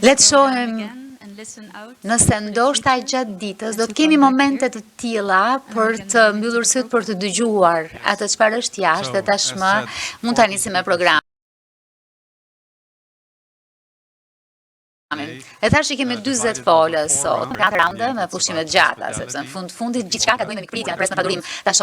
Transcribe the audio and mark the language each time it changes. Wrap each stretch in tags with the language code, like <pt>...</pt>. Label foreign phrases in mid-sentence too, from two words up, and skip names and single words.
<en>Let's slow down</en> <sq>shohim</sq> <en>again and listen out.</en> <sq>Nëse ndoshta gjatë ditës do të kemi momente të tilla për të mbyllur syt për të dëgjuar atë çfarë është jashtë dhe tashmë mund ta nisim me programin. E thash që kemi 40 folës sot, 4 raunde me pushime të gjata, sepse në fundit gjithçka ka të bëjë me mikpritjen, pres me padurim tash.</sq>